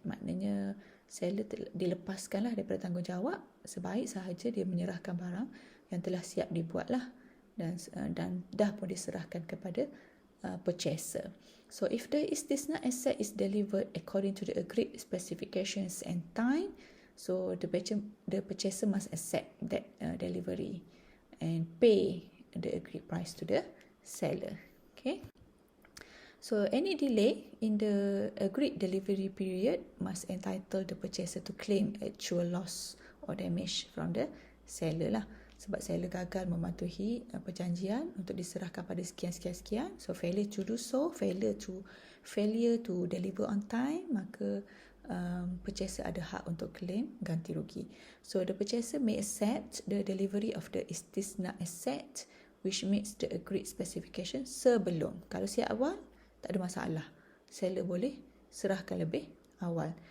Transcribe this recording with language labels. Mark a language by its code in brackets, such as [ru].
[ms] Maknanya seller dilepaskanlah daripada tanggungjawab sebaik sahaja dia menyerahkan barang yang telah siap dibuat lah, dan dah pun diserahkan kepada purchaser. [en] So if the istisna asset is delivered according to the agreed specifications and time, so the purchaser must accept that delivery and pay the agreed price to the seller. So any delay in the agreed delivery period must entitle the purchaser to claim actual loss or damage from the seller lah. [ms] Sebab seller gagal mematuhi perjanjian untuk diserahkan pada sekian. [en] So failure to do so, failure to deliver on time, [ms] maka purchaser ada hak untuk claim ganti rugi. [en] So the purchaser may accept the delivery of the istisna asset which meets the agreed specification sebelum. [ms] Kalau siap awal, tak ada masalah. Seller boleh serahkan lebih awal.